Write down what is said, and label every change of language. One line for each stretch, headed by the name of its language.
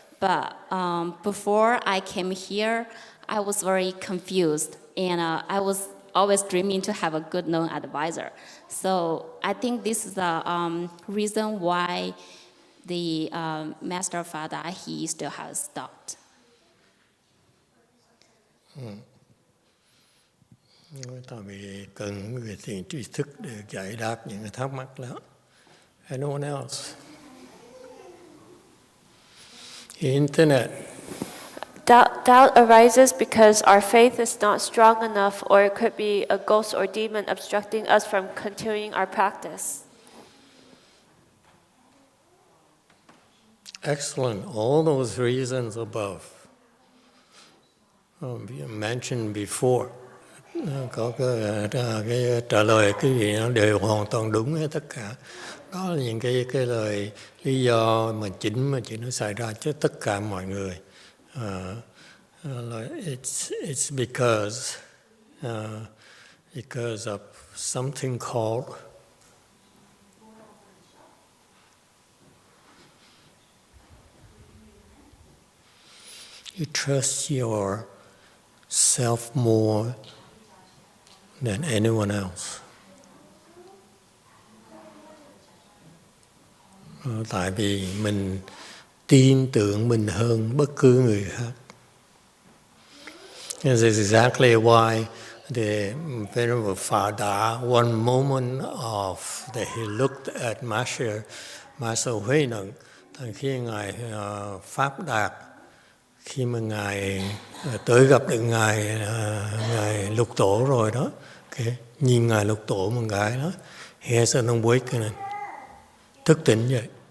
English: But before I came here, I was very confused, and I was always dreaming to have a good known advisor. So I think this is the reason why the Master Fada, he still has stopped.
Vietnamese: Tại vì cần người thiền tri thức để giải đáp những cái thắc mắc đó.
English: Anyone else? Internet. Doubt arises because our faith is not strong enough, or it could be a ghost or demon obstructing us from continuing our practice. Excellent. All those reasons above mentioned before.
Vietnamese: Có cái trả lời cái gì nó đều hoàn toàn đúng hết tất cả. Đó là những cái lời lý do mà chính nó xảy ra cho tất cả mọi người.
English: It's because of something called you trust yourself more than anyone else.
Vietnamese: Tại vì mình tin tưởng mình hơn bất cứ người khác.
English: This is exactly why the Venerable Fada, one moment he looked at Master Hui Neng,
Vietnamese: khi Ngài Pháp Đạt, khi mà Ngài tới gặp được Ngài Lục Tổ rồi đó, nhìn Ngài Lục Tổ một cái đó,
English: he has an awakening,
Vietnamese: thức tỉnh vậy.